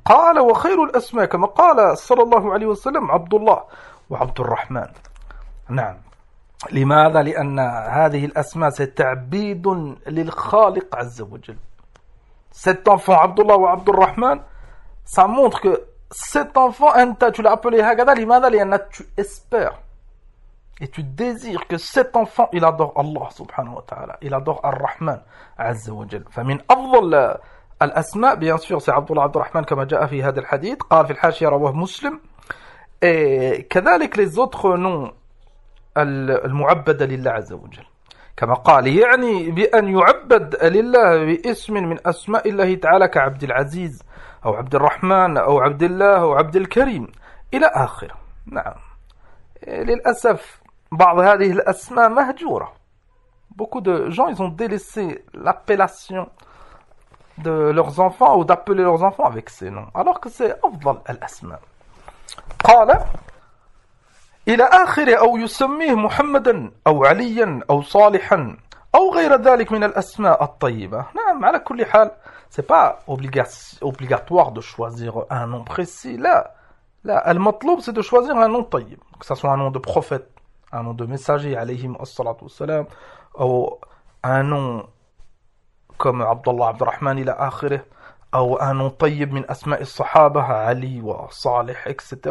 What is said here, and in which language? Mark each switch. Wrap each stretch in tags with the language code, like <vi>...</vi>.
<ar>قال وخير الأسماء كما قال صلى الله عليه وسلم عبد الله وعبد الرحمن. نعم. لماذا؟ لأن هذه الأسماء ستعبيد للخالق عز وجل.</ar> <fr>Cet enfant عبد الله وعبد الرحمن. Ça montre que cet enfant,</fr> <ar>أنت,</ar> <fr>tu l'as appelé</fr> <ar>هكذا. لماذا؟ لأن</ar> <fr>tu espères et tu désires que cet enfant, il adore Allah</fr> <ar>سبحانه وتعالى.</ar> <fr>Il adore الرحمن</fr> <ar>عز وجل. فمن أفضل الأسماء</ar> <fr>bien sûr c'est Abdullah Abdurrahman comme</fr> <ar>جاء في هذا الحديث قال في الحاشية رواه مسلم.</ar> <fr>Et</fr> <ar>كذلك</ar> <fr>les autres noms</fr> <ar>المعبد لله عز وجل كما قال يعني بأن يعبد لله باسم من أسماء الله تعالى كعبد العزيز أو عبد الرحمن أو عبد الله أو عبد الكريم إلى آخر. نعم، للأسف بعض هذه الأسماء مهجورة.</ar> <fr>Beaucoup de gens ils ont délaissé l'appellation de leurs enfants ou d'appeler leurs enfants avec ces noms, alors que c'est</fr> <ar>أفضل الأسماء. قال إلى آخر أو يسميه محمدا أو عليا أو صالحا أو غير ذلك من الأسماء الطيبة. نعم، على كل حال</ar> <fr>c'est pas obligatoire de choisir un nom précis.</fr> <ar>لا المطلوب</ar> <fr>c'est de choisir un nom طيب, que ça soit un nom de prophète, un nom de messager</fr> <ar>عليهم الصلاة والسلام,</ar> <fr>ou un nom comme Abdullah Abdurrahman</fr> <ar>ila akhirah,</ar> <fr>ou un nom</fr> <ar>tayyib min asma'i as-sahaba</ar> <fr>Ali wa Salih etc.</fr>